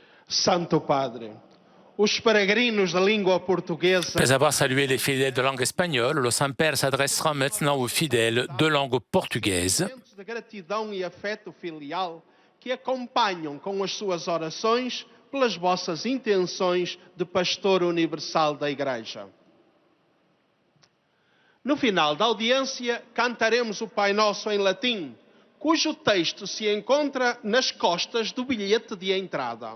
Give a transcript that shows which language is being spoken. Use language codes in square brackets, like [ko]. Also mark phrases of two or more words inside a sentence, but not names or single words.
[pt] Santo Padre, os peregrinos da língua portuguesa. [fr] Après avoir salué les fidèles de langue espagnole, le Saint-Père s'adressera maintenant aux fidèles de langue portugaise. [pt] De gratidão e afeto filial que acompanham com as suas orações pelas vossas intenções de pastor universal da Igreja. No final da audiência, cantaremos o Pai Nosso em latim, cujo texto se encontra nas costas do bilhete de entrada.